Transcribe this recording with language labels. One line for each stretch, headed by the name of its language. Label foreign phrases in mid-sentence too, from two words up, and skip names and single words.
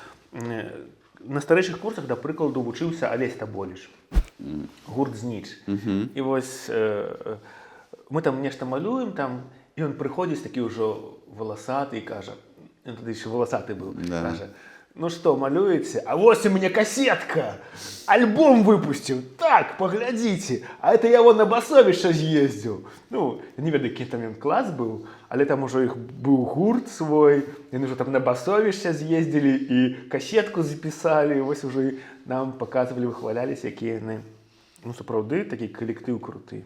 Belarusian: На старэйшых курсах, да прыкладу, вучыўся Алесь Таболіш, гурт «Зніч». І вось мы там нешта малюем, там, і ён прыходзіць такі ўжо валасаты і кажа, ён тады яшчэ валасаты быў, кажа:
Russian: ну что,
Belarusian: малюете?
Russian: А вот у меня кассетка! Альбом выпустил! Так, поглядите! А это я вон на басовішча з'ездзіў.
Belarusian: Ну, не ведаю, які там ён клас быў, але там ужо іх быў гурт свой, яны ўжо там на басовішча з'ездзілі і кассетку запісалі, вось ужо нам паказвалі, выхваляліся, якія яны, ну, сапраўды, такі калектыў круты.